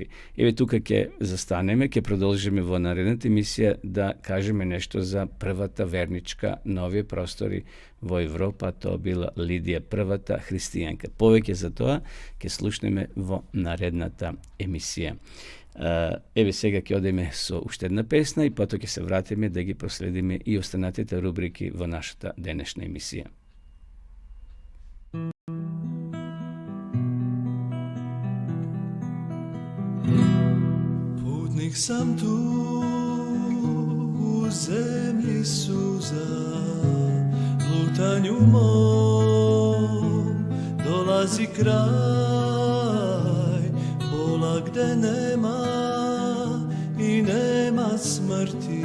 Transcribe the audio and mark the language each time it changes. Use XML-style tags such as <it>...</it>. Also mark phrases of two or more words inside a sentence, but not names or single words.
<mk>Еве тука ќе застанеме, ќе продолжиме во наредната емисија да кажеме нешто за првата верничка на овие простори во Европа, тоа била Лидија, првата христијанка. Повеќе за тоа ќе слушнеме во наредната емисија. Еве сега ќе одеме со уште една песна и потоа ќе се вратиме да ги проследиме и останатите рубрики во нашата денешна емисија.</mk> <sr>Putnik sam tu u zemlji suza, lutanju mom dolazi kraj, bola gde nema i nema smrti.</sr>